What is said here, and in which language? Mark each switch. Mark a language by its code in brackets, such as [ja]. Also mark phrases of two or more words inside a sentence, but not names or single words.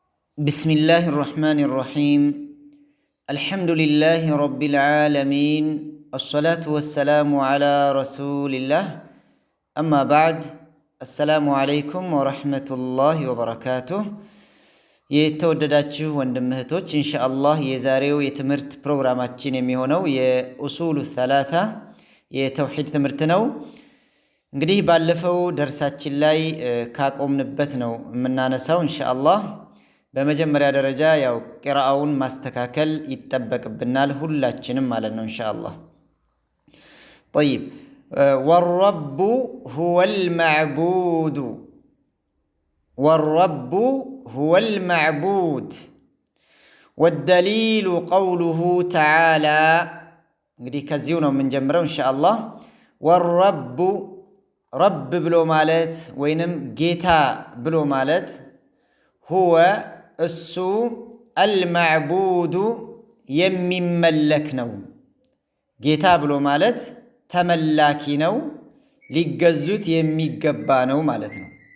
[ar] بسم الله الرحمن الرحيم. الحمد لله رب العالمين، الصلاة والسلام على رسول الله. أما بعد، السلام عليكم ورحمة الله وبركاته. [am] የተወደዳችሁ ወንድም እህቶች ኢንሻአላህ የዛሬው የትምህርት ፕሮግራማችን የሚሆነው የኡሱሉ ሰላሳ የተውሂድ ትምህርት ነው። እንግዲህ ባለፈው ደርሳችን ላይ ካቆምንበት ነው የምናነሳው ኢንሻአላህ። በመጀመሪያ ደረጃ ያው ቂራአውን ማስተካከል ይጠበቅብናል ሁላችንም ማለት ነው ኢንሻአላህ። [ar] طيب والرب هو المعبود والرب هو المعبود والدليل قوله تعالى [am] እንግዲህ ከዚሁ ነው የምንጀምረው ኢንሻአላህ። [ar] والرب رب [am] ብሎ ማለት ወይንም ጌታ ብሎ ማለት هو እሱ አልማዕቡዱ የሚመለክ ነው። ጌታ ብሎ ማለት ተመላኪ ነው፣ ሊገዙት የሚገባ ነው ማለት ነው።